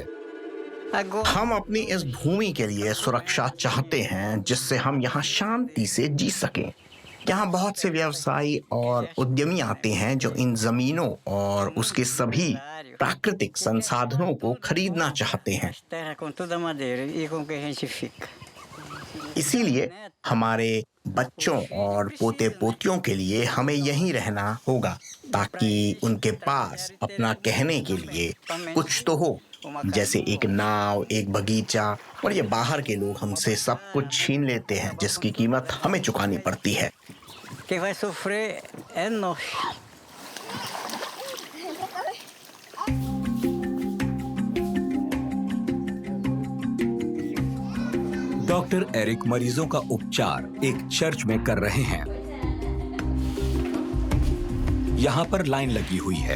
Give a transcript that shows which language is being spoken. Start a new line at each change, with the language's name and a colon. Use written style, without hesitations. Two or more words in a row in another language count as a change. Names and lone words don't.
Hindi: हम अपनी इस भूमि के लिए सुरक्षा चाहते हैं, जिससे हम यहाँ शांति से जी सकें। यहाँ बहुत से व्यवसायी और उद्यमी आते हैं जो इन जमीनों और उसके सभी प्राकृतिक संसाधनों को खरीदना चाहते हैं।
Portuguese: Terra com toda madeira e com que a gente fica.
Hindi: इसीलिए हमारे बच्चों और पोते पोतियों के लिए हमें यहीं रहना होगा, ताकि उनके पास अपना कहने के लिए कुछ तो हो, जैसे एक नाव, एक बगीचा। और ये बाहर के लोग हमसे सब कुछ छीन लेते हैं, जिसकी कीमत हमें चुकानी पड़ती है।
Portuguese: Quem vai sofrer é nós.
Hindi: डॉक्टर एरिक मरीजों का उपचार एक चर्च में कर रहे हैं। यहाँ पर लाइन लगी हुई है।